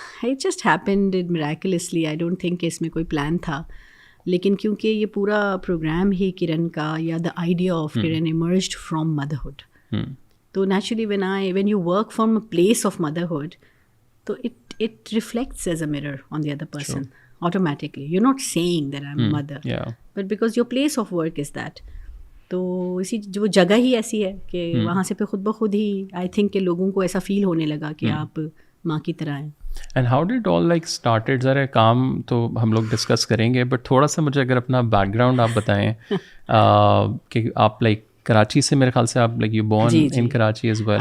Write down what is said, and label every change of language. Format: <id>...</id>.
<en>It just happened miraculously. I don't think</en> <ur>اس میں کوئی plan تھا, لیکن کیونکہ یہ پورا پروگرام ہی کرن کا یا</ur> <en>the idea of</en> <ur>کرن</ur> <en>emerged from motherhood.</en> <ur>تو</ur> <en>naturally when you work from a place of motherhood, so it reflects as a mirror on the other person. Sure. Automatically. You're not saying that I'm a mother. Yeah. But because your place of work is that.</en> <ur>تو اسی جو جگہ ہی ایسی ہے کہ وہاں سے پہ خود بخود ہی</ur> <en>I think</en> <ur>کہ لوگوں کو ایسا فیل ہونے لگا کہ آپ ماں کی طرح ہیں.</ur> <en>And how did all like started?</en> <ur>ذرا کام تو ہم لوگ ڈسکس کریں گے, بٹ تھوڑا سا مجھے اگر اپنا بیک گراؤنڈ آپ بتائیں کہ آپ لائک کراچی سے, میرے خیال سے آپ</ur> <en>Like you born in Karachi as well.</en>